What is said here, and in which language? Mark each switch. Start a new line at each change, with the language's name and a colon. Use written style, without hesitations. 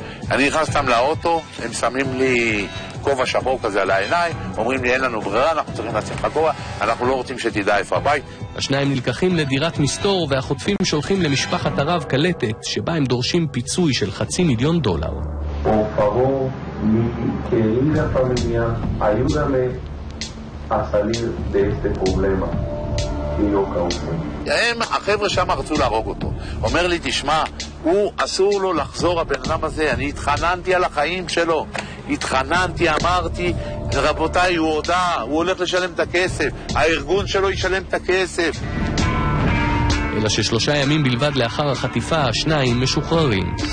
Hebrew: אני נכנס אותם לאוטו, הם שמים לי כובע שחור כזה על העיניים, אומרים לי אין לנו ברירה, אנחנו צריכים לצאת חגורה, אנחנו לא רוצים שתדע איפה הבית. השניים נלקחים לדירת מסתור והחוטפים שולחים למשפחת הרב קלטת, שבה הם דורשים פיצוי של $500,000.
Spanish: Por favor, mi querida familia, ayúdame a salir de este problema que yo causé.
Hebrew: החבר'ה שם רצו להרוג אותו. אומר לי, תשמע, הוא אסור לו לחזור, הבן אדם הזה. אני התחננתי על החיים שלו. התחננתי, אמרתי, רבותיי, הוא הודע, הוא הולך לשלם את הכסף. הארגון שלו ישלם את הכסף. אלא ש3 ימים בלבד לאחר החטיפה השניים משוחררים.